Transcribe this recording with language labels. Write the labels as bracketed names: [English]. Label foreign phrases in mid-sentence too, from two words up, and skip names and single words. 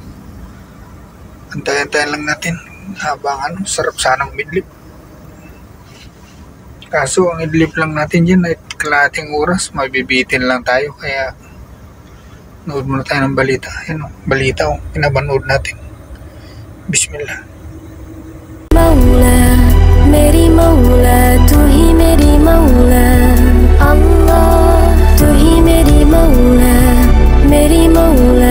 [Filipino] Antayan-tayan lang natin habang sarap sanang midlip. Kaso ang idlip lang natin dyan ay kalahating oras, mabibitin lang tayo, kaya nood muna tayo ng balita. Ayun, balita pinapanood natin. [Arabic] Bismillah. [Hindi] मौला मेरी मौला तू ही मेरी मौला अल्लाह तू ही मेरी मौला